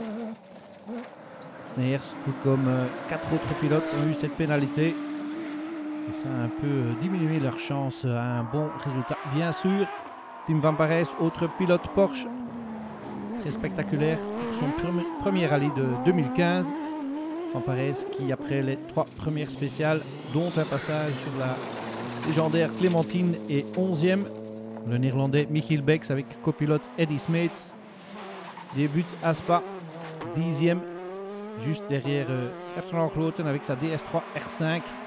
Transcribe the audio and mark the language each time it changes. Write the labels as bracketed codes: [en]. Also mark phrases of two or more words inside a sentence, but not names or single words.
[fr] Sneijers, tout comme 4 autres pilotes, ont eu cette pénalité. Et ça a un peu diminué leur chance à un bon résultat. Bien sûr, Tim Van Parijs, autre pilote Porsche, très spectaculaire pour son premier rallye de 2015. Van Parijs qui, après les 3 premières spéciales, dont un passage sur la légendaire Clémentine, est 11e. Le néerlandais Michiel Becks avec copilote Eddie Smeets débute à Spa, 10e. Juste derrière Bertrand Groten avec sa DS3 R5.